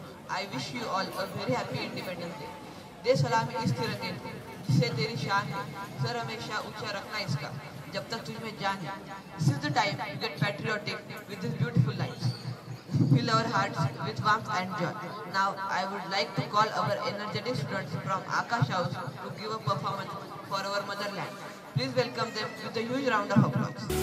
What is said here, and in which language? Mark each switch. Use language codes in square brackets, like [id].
[en] I wish you all a very happy Independence Day. [hi] दे सलामी इस तिरंगे को जिसे तेरी शान है, सर हमेशा ऊंचा रखना इसका जब तक तुझ में जान है. [en] This is the time to get patriotic with these beautiful lines. Fill our hearts with warmth and joy. Now I would like to call our energetic students from Akash House to give a performance for our motherland. Please welcome them with a huge round of applause.